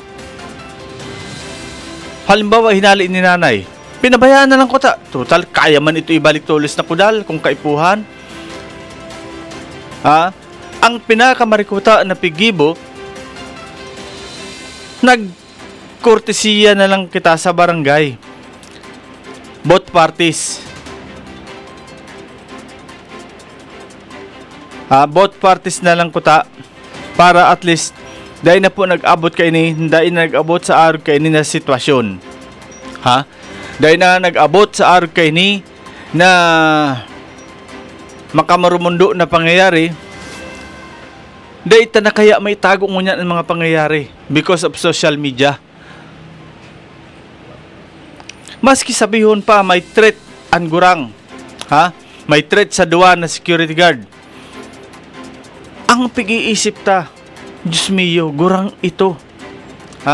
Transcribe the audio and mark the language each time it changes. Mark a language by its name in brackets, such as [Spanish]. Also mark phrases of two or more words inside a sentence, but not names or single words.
[Bikol] Halimbawa, hinali ni nanay. Pinabayaan na lang kuta. Total, kaya man ito ibalik tulis na kudal kung kaipuhan. Ha? Ang pinakamarikuta na pigibo, nagkortesiya na lang kita sa barangay. [English] Both parties. Both parties [Bikol] na lang kuta para at least dahil na po nag-abot kayo ni, dahil na nag-abot sa araw kayo ni na sitwasyon. Ha? Dahil na nag-abot sa araw kayo ni na makamarumundo na pangyayari, dahil na kaya may tago ngunyan ang mga pangyayari [English] because of social media. [Bikol] Maski sabihon pa may threat ang gurang, ha? May threat sa duwa na security guard. Ang pag-iisip ta, Diyos mio, gurang ito. Ha?